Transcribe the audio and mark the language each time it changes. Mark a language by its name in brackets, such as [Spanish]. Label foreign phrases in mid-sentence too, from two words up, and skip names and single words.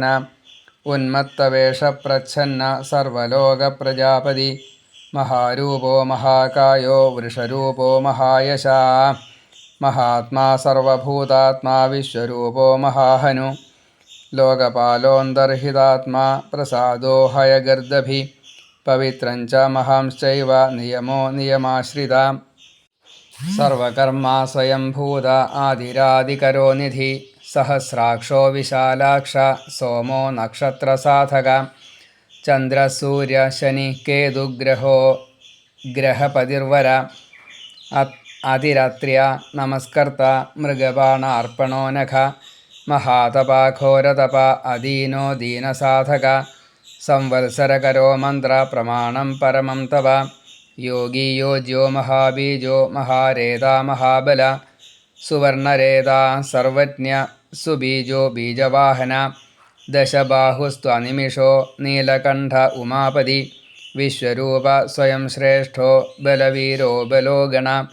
[Sanskrit] उन्मत्तवेषप्रच्छन्न सर्वलोकप्रजापति. महारूपो महाकायो वृषरूपो महायशा. महात्मा सर्वभूतात्मा विश्वरूपो महाहनु. लोकपालोन्तर्हितात्मा प्रसादो हयगर्दभि. पवित्रं च महांश्चैव नियमो नियमाश्रिता सर्वकर्मा स्वयंभूत आदिरादिकरो निधि सहस्राक्षो विशालाक्ष सोमो नक्षत्रसाधक चन्द्रसूर्य शनि केतुग्रहो ग्रहपतिर्वर अतिरात्र्य नमस्कर्त मृगबाणार्पणो नख महातपाघोरतप अदीनो दीनसाधक संवत्सरकरो मन्त्र प्रमाणं परमं तव योगी योज्यो महाबीजो महारेता महाबल सुवर्णरेता सर्वज्ञ सुबीजो बीजवाहन दशबाहुस्त्वनिमिषो नीलकण्ठ उमापति विश्वरूप स्वयं श्रेष्ठो बलवीरो बलो गण